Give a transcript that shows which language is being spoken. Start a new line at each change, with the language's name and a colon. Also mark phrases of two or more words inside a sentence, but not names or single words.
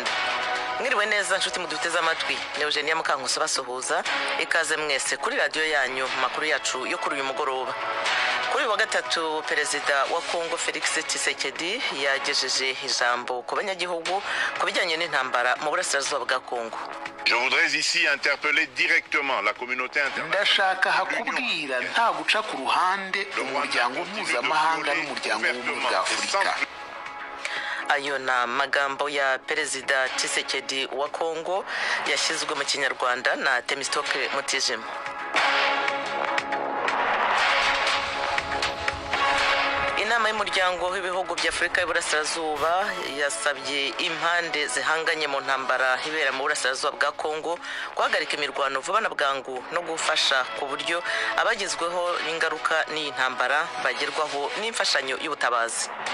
Kinyarwanda: Mwiriwe neza nshuti muduteze amatwi, ni Eugenia Mukankusi basuhuza, ikaze mwese kuri radio yanyu makuru yacu yo kuri uyu mugoroba. Kuri wa gatatu Perezida wa Congo Felix Tshisekedi yagejeje ijambo ku banyagihugu ku bijyanye n'intambara mu burasirazuba bwa Congo.
French: Je voudrais ici interpeller directement la communauté internationale.
Kinyarwanda: Ndashaka hakubwira nta guca ku ruhande umuryango mpuzamahanga n'umuryango w'ubumwe bwa Afurika. Ayo na magambo ya Perezida Tshisekedi wa Congo yashyizwe mu Kinyarwanda na Temistocle Mutijima. Inama y'umuryango w'ibihugu bya Afurika y'Uburasirazuba yasabye impande zihanganye mu ntambara ibera mu burasirazuba bwa Congo guhagarika imirwano vuba na bwangu no gufasha ku buryo abagizweho n'ingaruka n'iyi ntambara bagerwaho n'imfashanyo y'ubutabazi.